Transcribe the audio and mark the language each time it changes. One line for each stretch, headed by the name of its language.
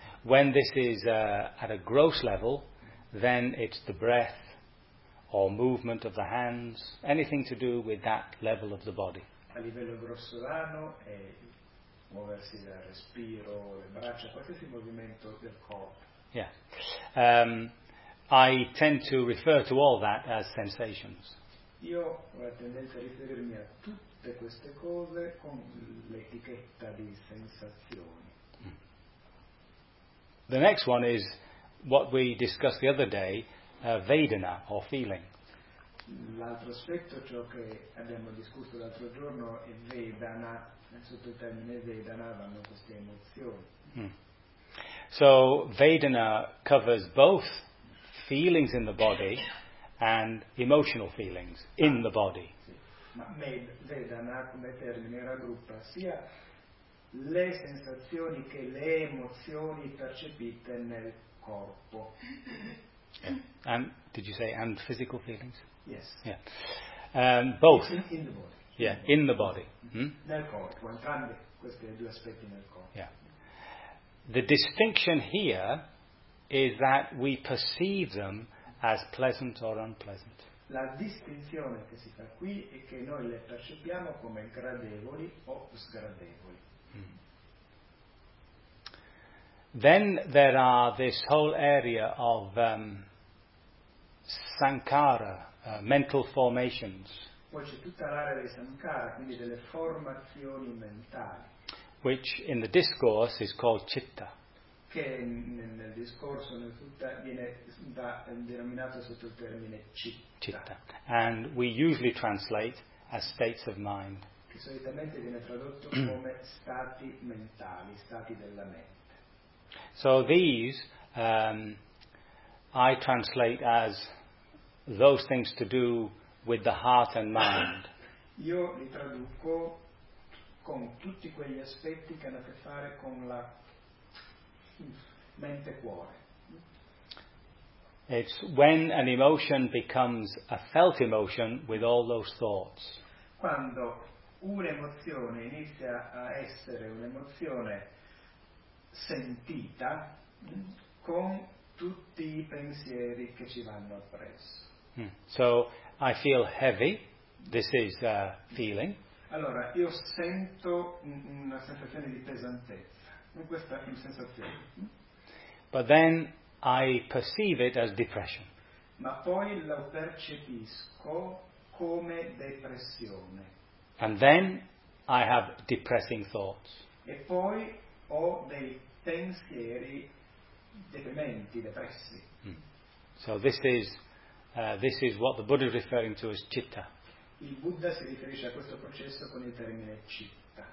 English: When this is at a gross level, then it's the breath or movement of the hands, anything to do with that level of the body.
Italian: A livello grossolano è muoversi dal respiro, le braccia, qualsiasi movimento del corpo.
English: Yeah. I tend to refer to all that as sensations.
Italian: Io ho la tendenza a riferirmi a tutte queste cose con l'etichetta di sensazioni.
English: The next one is what we discussed the other day, vedana or feeling.
Italian: L'altro aspetto, ciò che abbiamo discusso l'altro giorno, è vedana. Nel sottotermine vedana vanno queste emozioni. Mm.
English: So vedana covers both feelings in the body and emotional feelings in the body.
Italian: Sì. Ma vedana come termine raggruppa sia le sensazioni che le emozioni percepite nel corpo.
English: Yeah. And did you say and physical feelings? Yes. Yeah. Both. In the body. Yeah, in the body. Mm?
Italian: Nel corpo, entrambi questi due aspetti nel corpo.
English: Yeah. The distinction here is that we perceive them as pleasant or unpleasant.
Italian: La distinzione che si fa qui è che noi le percepiamo come gradevoli o sgradevoli.
English: Then there are this whole area of sankhara, mental formations.
Italian: Poi c'è tutta l'area dei sankhara, quindi delle formazioni mentali.
English: Which in the discourse is called citta.
Italian: Che nel discorso, nel tutta, viene denominato sotto il termine citta. Citta.
English: And we usually translate as states of mind.
Italian: Che solitamente viene tradotto come stati mentali, stati della mente.
English: So these I translate as those things to do with the heart and mind.
Italian: Io li traduco con tutti quegli aspetti che hanno a che fare con la mente e cuore.
English: It's when an emotion becomes a felt emotion with all those thoughts.
Italian: Quando un'emozione inizia a essere un'emozione sentita con tutti i pensieri che ci vanno appresso.
English: Mm. So I feel heavy. This is a feeling.
Italian: Allora io sento una sensazione di pesantezza. Questa è una sensazione. Mm.
English: But then I perceive it as depression.
Italian: Ma poi lo percepisco come depressione.
English: And then I have depressing thoughts.
Italian: E poi ho dei pensieri deprimenti, depressi. Mm.
English: So this is what the Buddha is referring to as citta.
Italian: Il Buddha si riferisce a questo processo con il termine citta.